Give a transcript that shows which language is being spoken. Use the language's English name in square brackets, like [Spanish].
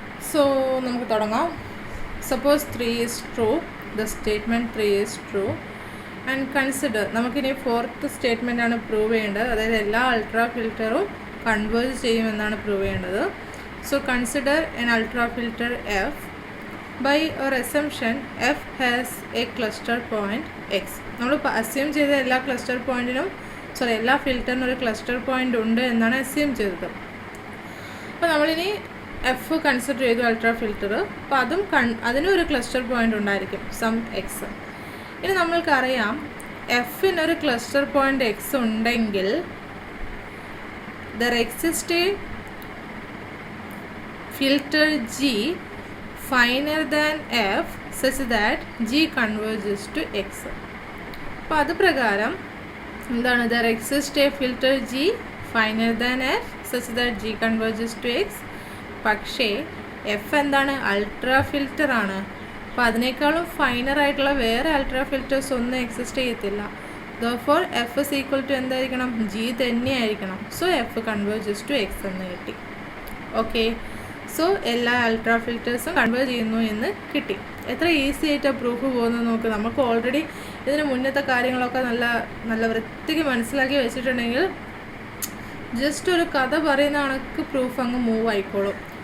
[English] So നമുക്ക് തുടങ്ങാം. Suppose 3 is true, the statement 3 is true and consider. [Malayalam] നമുക്കിനി 4th statement ആണ് പ്രൂവ് ചെയ്യേണ്ടത്. അതായത് എല്ലാ അൾട്രാ ഫിൽറ്ററും കൺവേർജ് ചെയ്യുമെന്നാണ് പ്രൂവ് ചെയ്യേണ്ടത്. [English] So consider an ultra filter F. By our assumption F has a cluster point X. [Malayalam] നമ്മൾ അസ്യൂം ചെയ്ത എല്ലാ ക്ലസ്റ്റർ പോയിൻറ്റിനും എല്ലാ ഫിൽറ്ററിനും ഒരു ക്ലസ്റ്റർ പോയിൻ്റ് ഉണ്ട് എന്നാണ് അസ്യൂം ചെയ്തത്. അപ്പോൾ നമ്മളിനി എഫ് കൺസിഡർ ചെയ്തു അൾട്രാ ഫിൽറ്റർ. അപ്പോൾ അതിനും ഒരു ക്ലസ്റ്റർ പോയിൻ്റ് ഉണ്ടായിരിക്കും, സം എക്സ്. ഇനി നമ്മൾക്കറിയാം എഫിനൊരു ക്ലസ്റ്റർ പോയിൻ്റ് എക്സ് ഉണ്ടെങ്കിൽ [English] There exist a filter G finer than f such that g converges to x. [Malayalam] അപ്പോൾ അത് പ്രകാരം എന്താണ്? [English] There exist a filter G finer than F such that G converges to X. [Malayalam] പക്ഷേ F എന്താണ്? Ultra filter ആണ്. അപ്പോൾ അതിനേക്കാളും finer ആയിട്ടുള്ള വേറെ അൾട്രാ ഫിൽറ്റേഴ്സ് ഒന്നും എക്സിസ്റ്റ് ചെയ്യത്തില്ല. [English] Therefore f is equal to [Malayalam] എന്തായിരിക്കണം, [English] g [Malayalam] തന്നെയായിരിക്കണം. [English] so F converges to X [Malayalam] എന്ന് കിട്ടി. ഓക്കെ, സോ എല്ലാ അൾട്രാ ഫിൽറ്റേഴ്സും കൺവേർജ് ചെയ്യുന്നു എന്ന് കിട്ടി. എത്ര ഈസി ആയിട്ട് പ്രൂഫ് പോകുന്നത് നോക്ക്. നമുക്ക് ഓൾറെഡി ഇതിന് മുന്നത്തെ കാര്യങ്ങളൊക്കെ നല്ല വൃത്തിക്ക് മനസ്സിലാക്കി വെച്ചിട്ടുണ്ടെങ്കിൽ ജസ്റ്റ് ഒരു കഥ പറയുന്ന കണക്ക് പ്രൂഫ് അങ്ങ് മൂവ് ആയിക്കോളും.